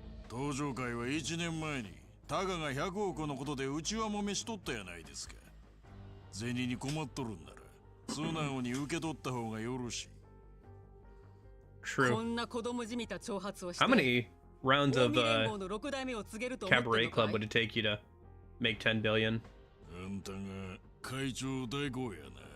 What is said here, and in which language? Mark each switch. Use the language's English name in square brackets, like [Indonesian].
[Japanese] 登場会は1年前にタガが100億のことでうちわもめしとったやないですか。銭に困っとるんなら素直に受け取った方がよろしい。 [English] True. How many rounds of Cabaret Club would it take you to make 10 billion? [Japanese] あんたが会長代行やな。